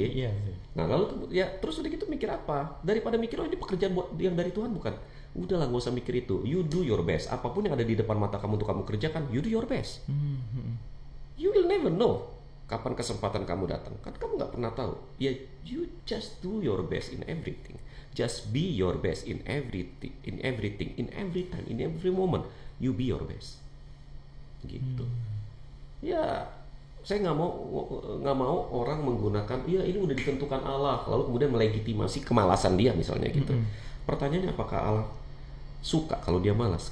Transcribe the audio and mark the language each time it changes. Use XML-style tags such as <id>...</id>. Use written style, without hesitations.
<id>Iya sih. Nah lalu ya terus udah gitu mikir apa? Daripada mikir ini pekerjaan buat yang dari Tuhan bukan. Udahlah nggak usah mikir itu.</id> <en>You do your best.</en> <id>Apapun yang ada di depan mata kamu untuk kamu kerjakan,</id> <en>you do your best. You will never know</en> <id>kapan kesempatan kamu datang. Kan kamu nggak pernah tahu.</id> <en>Ya, you just do your best in everything. Just be your best in everything, in every time, in every moment. You be your best. Gitu.</en> <id>Ya, saya nggak mau orang menggunakan, ya ini udah ditentukan Allah, lalu kemudian melegitimasi kemalasan dia misalnya gitu. Pertanyaannya apakah Allah suka kalau dia malas?</id>